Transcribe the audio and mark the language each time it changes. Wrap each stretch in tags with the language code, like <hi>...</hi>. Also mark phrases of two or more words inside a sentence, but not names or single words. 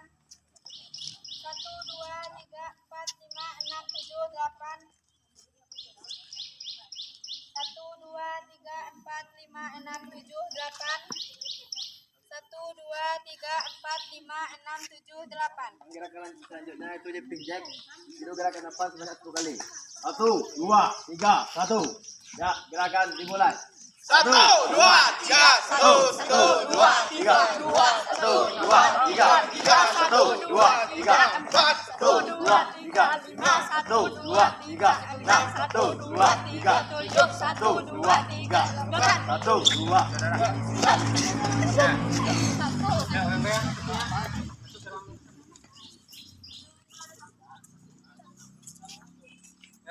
<id>Satu, dua, tiga, empat, lima, enam, tujuh, delapan. Satu, dua, tiga, empat, lima, enam, tujuh, delapan. Satu, dua, tiga, empat, lima, enam, tujuh, delapan. Gerakan selanjutnya itu di pinjek. Itu gerakan nafas sebanyak 10 kali. 1, 2, 3, 1. Ya, gerakan dimulai. 1, 2, 3, 1, 2, 3, 1, 2, 3, 1, 2, 3, 4, 1, 2, 3, 5, 1, 2, 3, 6, 1, 2, 3, 7, 1, 2, 3, 1, 2.</id>